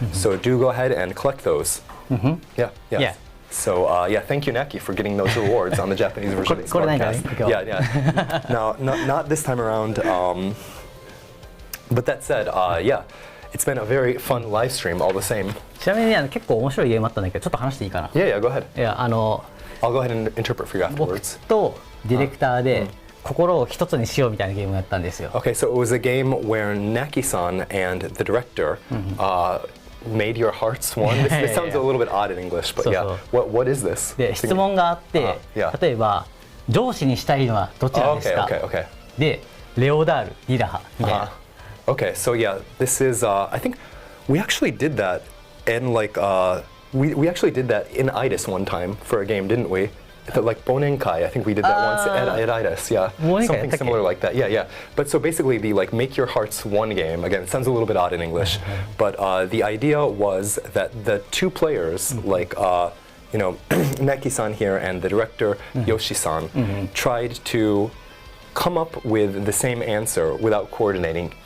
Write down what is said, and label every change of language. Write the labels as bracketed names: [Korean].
[English] So do go ahead and collect those. Yeah. So thank you, Knacky, for getting those rewards on the Japanese version of this podcast. Yeah. Now, not this time around. But that said, it's been a very fun live stream all the same. [Japanese] ちなみにね、結構面白いゲームあったんだけど、ちょっと話していいかな。 [English] Yeah, go ahead. [Japanese] いや、 [English] I'll go ahead and interpret for you [Japanese] 僕 [English] afterwards. [Japanese] とディレクターで心を一つにしようみたいなゲームをやったんですよ。 [English] Okay, so it was a game where Knacky-san and the director made your hearts one. This sounds a little bit odd in English, but yeah. What is this? [Japanese] で、質問があって、例えば上司にしたいのはどちらですか？ [English] Okay. [Japanese] で、レオダール、リラハみたいな。 [English] Okay, so yeah, this is I think we actually did that in we actually did that in AIDIS one time for a game, didn't we? like Bonenkai. I think we did that once at AIDIS. Yeah, something similar like that. Yeah, yeah. But so basically, the like make your hearts one game. Again, it sounds a little bit odd in English, but the idea was that the two players, like you know, Knacky-san here and the director Yoshi-san, tried to come up with the same answer without coordinating.